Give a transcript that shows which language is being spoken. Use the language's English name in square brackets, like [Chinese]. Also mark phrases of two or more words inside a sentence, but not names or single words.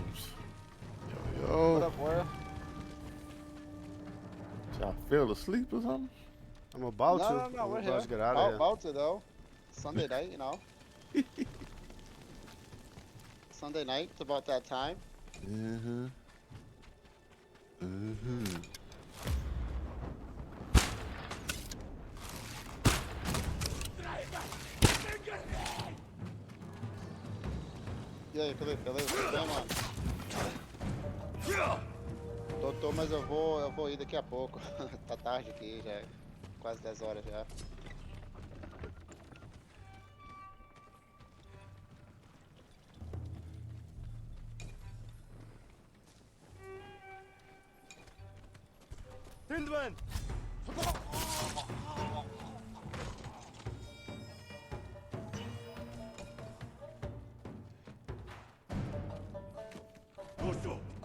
[English] Yo. What up, warrior? Y'all fell asleep or something? I'm about to. No, we're I'm here. about to get out of here. About to though. Sunday night, you know. Sunday night, it's about that time. Mm-hmm. Mm-hmm. [Portuguese] E aí, Felipe, beleza? Tudo bem, mano? Tô, mas eu vou ir daqui a pouco. Tá tarde aqui, já é quase 10 horas já. Hindman! Doşo!